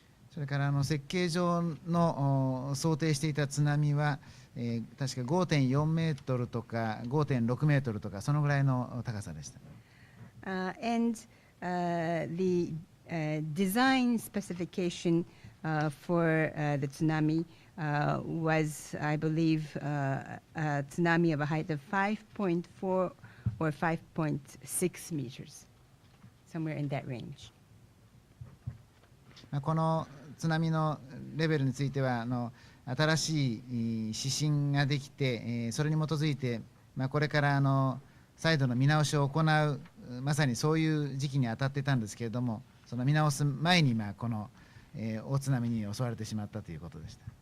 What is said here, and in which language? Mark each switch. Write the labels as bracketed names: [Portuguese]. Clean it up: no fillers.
[Japanese] それから設計上の想定していた津波は、確か 5.4 メートルとか 5.6 メートルとかそのぐらいの高さでした。 [English] And the design specification for the tsunami was, I believe, a tsunami of a height of 5.4 or 5.6 meters, somewhere in that range. [Japanese] この津波のレベルについては新しい指針ができて、それに基づいて、これから再度の見直しを行うまさにそういう時期に当たっていたんですけれども、その見直す前にこの大津波に襲われてしまったということでした。